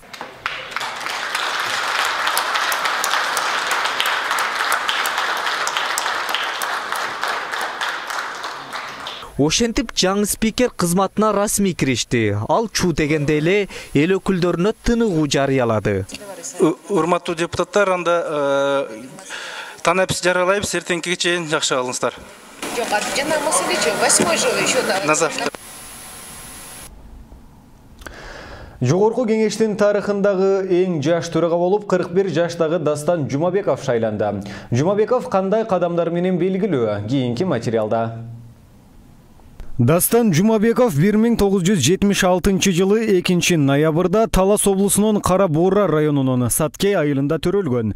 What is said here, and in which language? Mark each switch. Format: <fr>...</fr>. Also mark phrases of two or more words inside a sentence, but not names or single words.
<ky>Ошентип жаңы спикер кызматына расмий киришти. Ал чуу дегенде эле эл өкүлдөрүнө тыныгуу жарыялады. Урматтуу депутаттар, анда танапис жарыялайбыз, эртеңкиге чейин жакшы калыңыздар. Жок, жана маселе жок. 8 жыл еще</ky> <ru>на завтра.</ru> <ky>Жогорку кеңештин тарыхындагы эң жаш төрага болуп 41 жаштагы Дастан Жумабеков шайланды. Жумабеков кандай кадамдар менен белгилүү? Кийинки материалда. Дастан Жумабеков 1976 жылы 2 ноябрда Талас облусунун Кара Буура районунун Саткей айылында төрөлгөн.</ky>